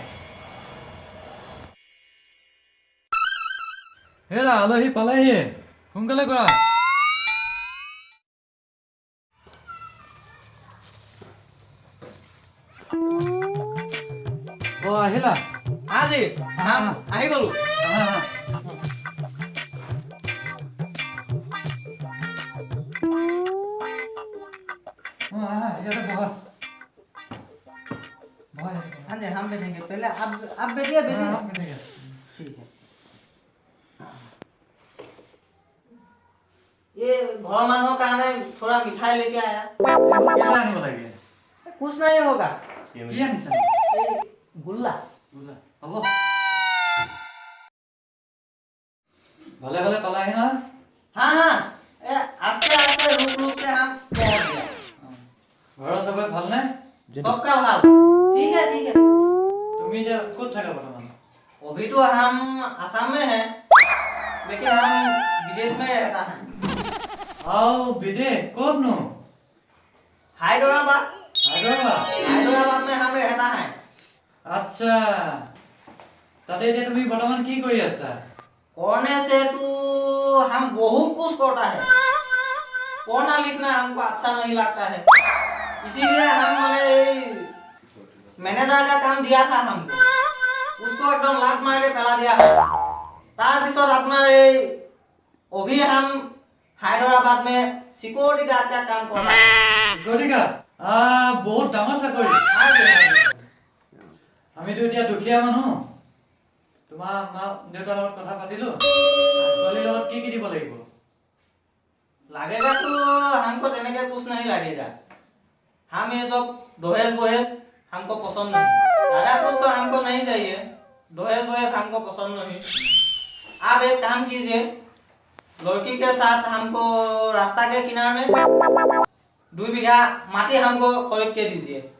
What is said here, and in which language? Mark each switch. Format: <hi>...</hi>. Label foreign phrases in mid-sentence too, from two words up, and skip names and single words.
<as>হেৰা আলহী পালেহি সোনকালে কৰা অ আহিলা আজি আহি গলো ইয়াতে বহা</as> <hi>हाँ जी हम बैठेंगे पहले आप बैठिए बैठिए ठीक है ये घर मानों का ने थोड़ा मिठाई लेके आया</hi> <as>কেলা আনিব লাগে</as> <hi>कुछ नहीं होगा</hi> <as>কি আনিছা</as> <hi>ये गुल्ला</hi> <as>হ'ব ভালে ভালে পালাহি না</as> <hi>हाँ हाँ आस्ते आस्ते रुक रुक के हम पहुंच गया</hi> <as>ঘৰৰ সবাই ভালনে</as> <hi>सबका हाल ठीक है</hi> <as>তুমি যে ক'ত থাকা বৰ্তমান</as> <hi>अभी तो हम असम में हैं लेकिन हम विदेश में रहता है</hi> <as>আও বিদেশ ক'তনো</as> <hi>हैदराबाद</hi> <as>হায়দৰাবাদ</as> <hi>में हम रहता है</hi> <as>আচ্ছা তাতে এতিয়া তুমি বৰ্তমান কি কৰি আছা</as> <hi>पढ़ने से तो हम बहुत कुछ करता है पढ़ना लिखना हमको अच्छा नहीं लगता है इसीलिए हम मैनेजर का काम दिया था हमको उसको एकदम लात मार के फैला दिया है तार पिछर अपना अभी हम हैदराबाद में</hi> <en>security guard</en> <hi>का काम कर रहा है</hi> <as>গতিকে বহুত ডাঙৰ চাকৰি আমিতো এতিয়া দুখীয়া মানুহ তোমাৰ মা দেউতাৰ লগত কথা পাতিলো ছোৱালীৰ লগত কি দিব লাগিব</as> <hi>लगेगा तो हमको देने का कुछ नहीं लगेगा हम ये सब दहेज वहेज हमको पसंद नहीं ज्यादा कुछ तो हमको नहीं चाहिए दहेज वहेज हमको पसंद नहीं आप एक काम कीजिए लड़की के साथ हमको रास्ता के किनारे में 2 बीघा माटी हमको खरीद के दीजिए</hi>